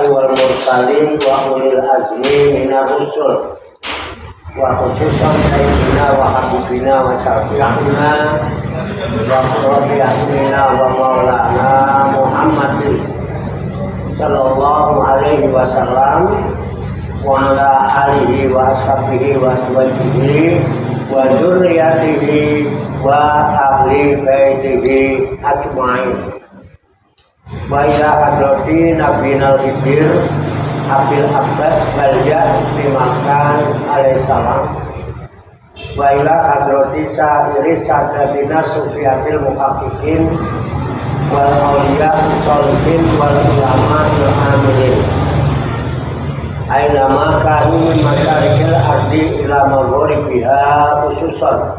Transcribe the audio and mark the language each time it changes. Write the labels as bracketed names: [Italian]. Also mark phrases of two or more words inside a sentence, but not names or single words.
[Arabic] والمرسلين وأولي العزم من الرسل وخصوصا سيدنا وحبيبنا وشفيعنا وقرة أعيننا ومولانا محمد صلى الله عليه وسلم وعلى آله وأصحابه وأزواجه وذرياته وأهل بيته أجمعين. وإلى حضرة النبي الحبر أبي العباس بليا بن ملكان عليه السلام وإلى حضرة سائر ساداتنا الصوفية المحققين والأولياء الصالحين والعلماء العاملين أينما كانوا من مشارق الأرض إلى مغاربها خصوصا